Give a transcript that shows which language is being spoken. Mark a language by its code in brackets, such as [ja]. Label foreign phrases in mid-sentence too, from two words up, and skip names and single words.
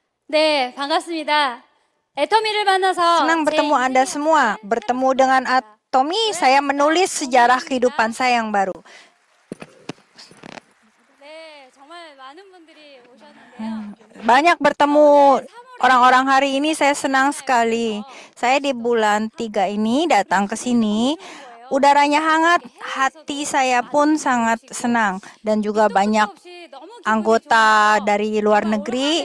[ko] 네, 반갑습니다. 애터미를 만나서 [id] Senang [ko] 제 [id] bertemu Anda [ko] 인생의 [id] semua. [ko] 역사를 [id] Bertemu dengan Atomi, saya menulis sejarah kehidupan saya yang baru. [ko] 네, 정말 많은 분들이 오셨는데요. [id] Banyak bertemu orang-orang hari ini, saya senang sekali. Saya di bulan 3 ini datang ke sini. Udaranya hangat, hati saya pun sangat senang. Dan juga banyak anggota dari luar negeri.